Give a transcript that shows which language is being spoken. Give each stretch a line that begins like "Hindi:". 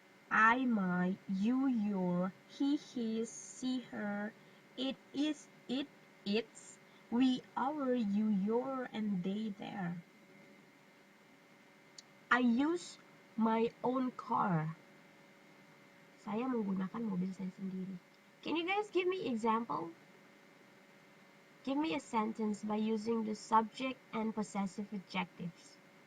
English: I, my, you, your, he, his, she, her, it is, it, its, we, our, you, your, and they, their. I use my own car.
Indonesian: Saya menggunakan mobil saya sendiri.
English: Can you guys give me example? Give me a sentence by using the subject and possessive adjectives.